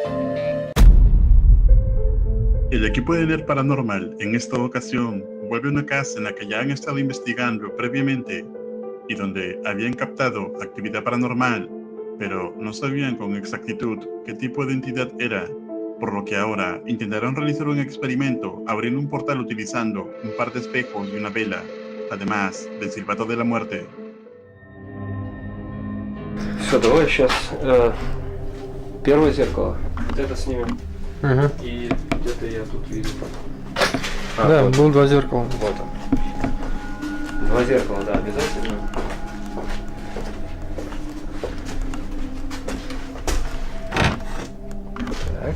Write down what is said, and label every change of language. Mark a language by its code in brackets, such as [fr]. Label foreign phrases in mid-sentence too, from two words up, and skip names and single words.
[es] El equipo de NERD Paranormal en esta ocasión vuelve a una casa en la que ya han estado investigando previamente y donde habían captado actividad paranormal, pero no sabían con exactitud qué tipo de entidad era, por lo que ahora intentarán realizar un experimento abriendo un portal utilizando un par de espejos y una vela, además del silbato de la muerte. [ru] Все, давай сейчас первое зеркало. Вот это снимем. Угу. И где-то я тут вижу. Да, вот. было два зеркала. Вот он. Два зеркала, да, обязательно. Так.